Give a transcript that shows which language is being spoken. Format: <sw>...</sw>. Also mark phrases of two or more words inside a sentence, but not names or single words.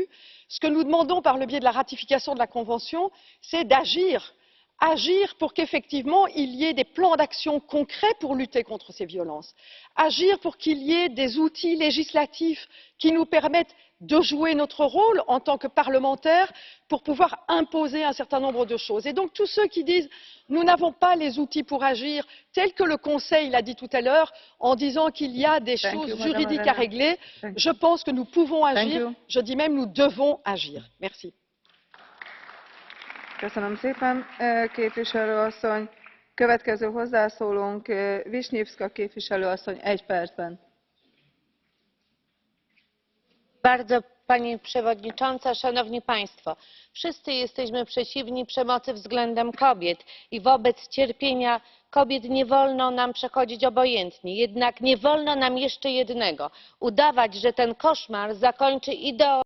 <fr>Ce que nous demandons par le biais de la ratification de la Convention, c'est d'agir pour qu'effectivement il y ait des plans d'action concrets pour lutter contre ces violences, agir pour qu'il y ait des outils législatifs qui nous permettent de jouer notre rôle en tant que parlementaires pour pouvoir imposer un certain nombre de choses. Et donc tous ceux qui disent nous n'avons pas les outils pour agir, tel que le Conseil l'a dit tout à l'heure, en disant qu'il y a des choses juridiques à régler, je pense que nous pouvons agir, je dis même nous devons agir. Merci.</fr> <hu>Köszönöm szépen, képviselő asszony. Következő hozzászólónk Wiśniewska képviselő asszony 1 percben.</hu> <pl>Pani Przewodnicząca! Szanowni Państwo! Wszyscy jesteśmy przeciwni przemocy względem kobiet i wobec cierpienia kobiet nie wolno nam przechodzić obojętnie. Jednak nie wolno nam jeszcze jednego udawać, że ten koszmar zakończy ideologia.</pl>